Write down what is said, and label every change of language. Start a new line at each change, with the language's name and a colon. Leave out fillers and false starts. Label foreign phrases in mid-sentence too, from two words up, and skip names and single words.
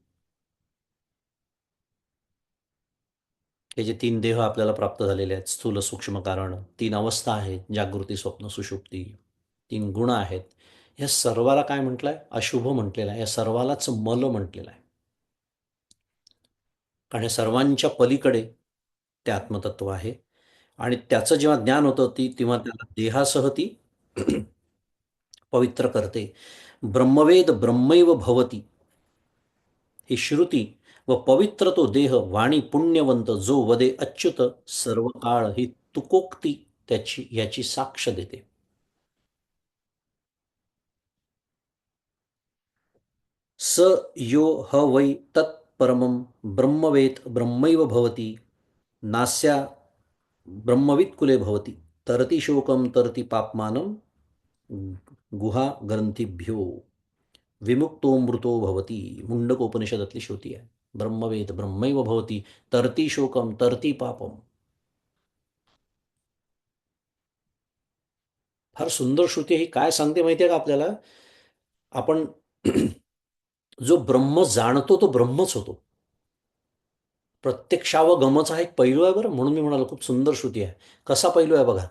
Marathi: हे जे 3 देह आपल्याला प्राप्त झालेले आहेत, स्थूल सूक्ष्म कारण, 3 अवस्था आहेत, जागृती स्वप्न सुषुप्ती, 3 गुण आहेत, या सर्वाला काय म्हटलंय? अशुभ म्हटलेलं आहे. या सर्वालाच मल म्हटलेलं आहे. कारण या सर्वांच्या पलीकडे ते आत्मतत्व आहे आणि त्याचं जेव्हा ज्ञान होतं तेव्हा त्याला देहासह ती पवित्र करते.
Sanskrit: ब्रह्मवेद ब्रह्मैव भवती
Marathi: ही श्रुती व पवित्र तो देह वाणी पुण्यवंत जो वदे अच्युत सर्व काळ ही तुकोक्ती त्याची याची साक्ष देते.
Sanskrit: स यो ह वै तत्परमं ब्रह्मवेद ब्रह्मैव भवती नास्या ब्रह्मवित् कुले भवती तरती शोकम तरती पापमानं गुहा ग्रंथीभ्यो विमुक्तो मृतो भवती.
Marathi: मुंडकोपनिषदातली श्रुती आहे.
Sanskrit: ब्रह्मवेद ब्रह्मैव भवती तरती शोकम तरती पापम.
Marathi: फार सुंदर श्रुती. ही काय सांगते माहिती आहे का आपल्याला? आपण जो ब्रह्म जाणतो तो ब्रह्मच होतो. प्रत्यक्षावगमचा हा एक पैलू आहे बरं, म्हणून मी म्हणालो खूप सुंदर श्रुती आहे. कसा पैलू आहे बघा.